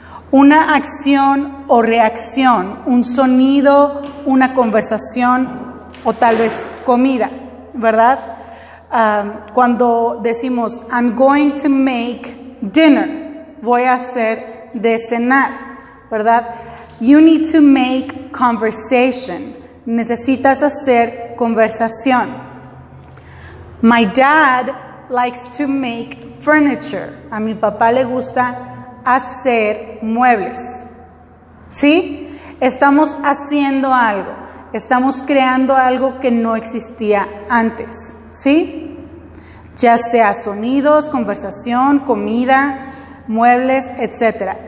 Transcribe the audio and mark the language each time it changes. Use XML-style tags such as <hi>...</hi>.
<es>Una acción o reacción, un sonido, una conversación o tal vez comida, ¿verdad? Cuando decimos</es> <en>I'm going to make dinner,</en> <es>voy a hacer de cenar, ¿verdad?</es> <en>You need to make conversation,</en> <es>necesitas hacer conversación.</es> <en>My dad likes to make furniture.</en> <es>A mi papá le gusta hacer muebles. ¿Sí? Estamos haciendo algo. Estamos creando algo que no existía antes. ¿Sí? Ya sea sonidos, conversación, comida, muebles, etc.</es>